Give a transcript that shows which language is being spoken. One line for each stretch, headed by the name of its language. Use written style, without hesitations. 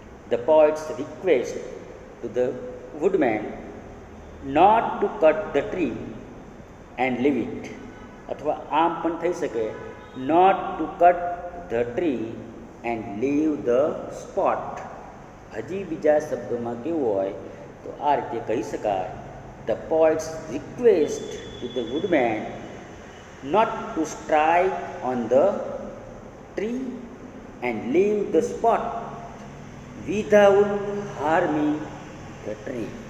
English: The poets request to the woodman not to cut the tree and leave it.
Gujarati: અથવા આમ પણ થઈ શકે,
English: not to cut the tree and leave the spot.
Gujarati: હજી બીજા શબ્દોમાં કેવું હોય તો આ રીતે કહી શકાય.
English: The poets request to the woodman not to strike on the tree and leave the spot without harming the tree.